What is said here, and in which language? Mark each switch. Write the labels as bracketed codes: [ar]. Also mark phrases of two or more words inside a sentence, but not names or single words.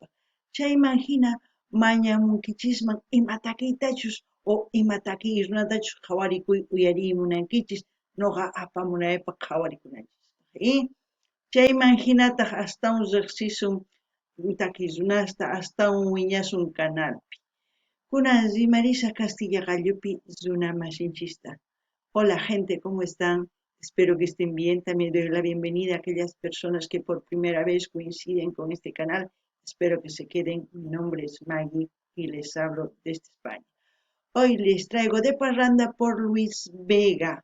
[qu] Chayman hina mañamunkichisman ima takiytachus o ima takiy runatachus qhawarikuy uyarimunankichis noqa apamunaypaq qhawarikunanchis. Chayman hinataq astawan riqsisun takiy runasta astawan wiñasun canalpi. Kunan rimarisa Castilla Gallupi runa masinchista. [es] Hola gente, ¿cómo están? Espero que estén bien. También doy la bienvenida a aquellas personas que por primera vez coinciden con este canal. Espero que se queden. Mi nombre es Maggie y les hablo desde España. Hoy les traigo de parranda por Luis Vega.